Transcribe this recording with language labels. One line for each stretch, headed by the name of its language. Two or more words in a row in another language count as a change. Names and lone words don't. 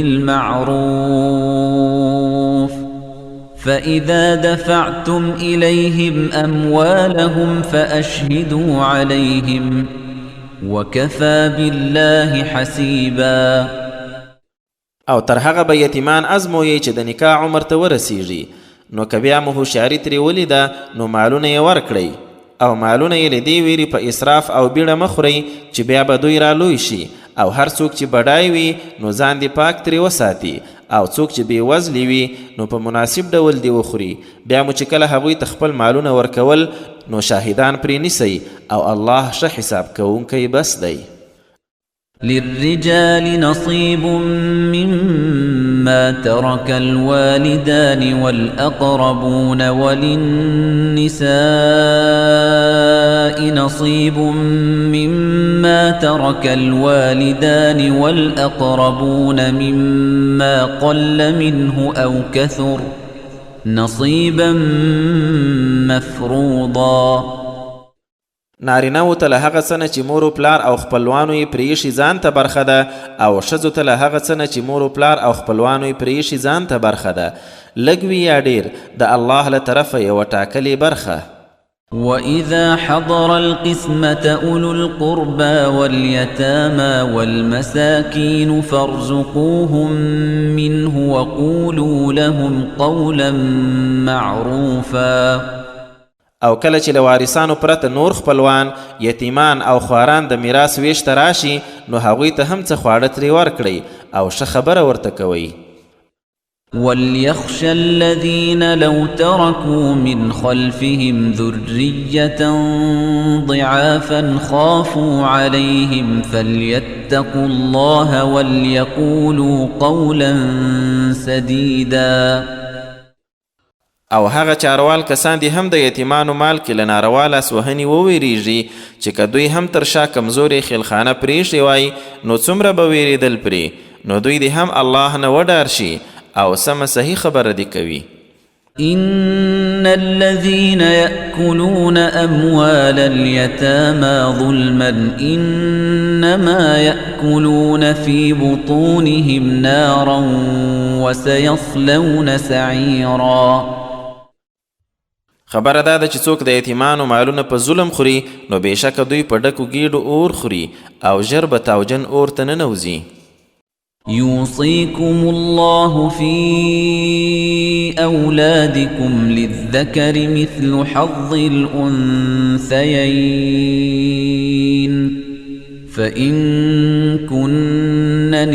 Arabic: بالمعروف فإذا دفعتم إليهم أموالهم فأشهدوا عليهم وكفى بالله حسيبا.
Pashto: او تر هغه به یتیمان ازمویئ چې د نکاح عمر ته ورسیږي، نو که بیا مو هوښیاري ترې ولیده نو مالونه یې ورکړئ، او مالونه یې له دې ویرې په اسراف او بیړه مه خورئ چې بیا به دوی رالوی شي. او هر څوک چې بډای وي نو ځان دې پاک ترې وساتي، او څوک چې بېوزلي وي نو په مناسب ډول دې وخوري. بیا مو چې کله هغوی ته خپل مالونه ورکول نو شاهدان پرې نیسئ، او الله ښه حساب کوونکی بس دی.
Arabic: للرجال نصيب مما ترك الوالدان والأقربون وللنساء نصيب مما ترك الوالدان والأقربون مما قل منه أو كثر نصيبا مفروضا.
Pashto: نارینه‌وو ته له هغه څه نه چې مور و پلار او خپلوانو یې پرېښي ځان ته برخه ده، او ښځو ته له هغه څه نه چې مور و پلار او خپلوانو یې پرېښي ځان ته برخه ده، لږ وي یا ډېر، د الله له طرفه یوه ټاکلې برخه.
Arabic: وَإِذَا حَضَرَ الْقِسْمَةَ أُولُو الْقُرْبَى وَالْيَتَامَى وَالْمَسَاكِينُ فَارْزُقُوهُم مِّنْهُ وَقُولُوا لَهُمْ قَوْلًا مَّعْرُوفًا.
Pashto: او کله چې له وارثانو پرته نور خپلوان، یتیمان او خواران د میراث ویش ته راشي نو هغوی ته هم څه خواړه ترې ورکړئ او ښه خبره ورته کوئ.
Arabic: وَلْيَخْشَ الَّذِينَ لَوْ تَرَكُوا مِنْ خَلْفِهِمْ ذُرِّيَّةً ضِعَافًا خَافُوا عَلَيْهِمْ فَلْيَتَّقُوا اللَّهَ وَلْيَقُولُوا قَوْلًا سَدِيدًا.
Pashto: او هغه چاروال کسان دي هم د یتیمانو مال کې له ناروا لاسوهنې وویریږي چې که دوی هم تر شا کمزورې خیلخانه پرېښې وای نو څومره به ویرېدل پرې، نو دوی دې هم الله نه وډار شي او سمه صحیح خبره دې کوي.
Arabic: إن الذين يأكلون أموال اليتامى ظلما إنما يأكلون في بطونهم نارا وسيصلون سعيرا.
Pashto: خبره ده چې څوک د یتیمانو مالونه په ظلم خوري نو بېشکه دوی په ډکو ګېډو اور خوري او ژر به تاوجن اور ته ننوځي.
Arabic: يوصيكم الله في أولادكم للذكر مثل حظ الأنثيين فإن كن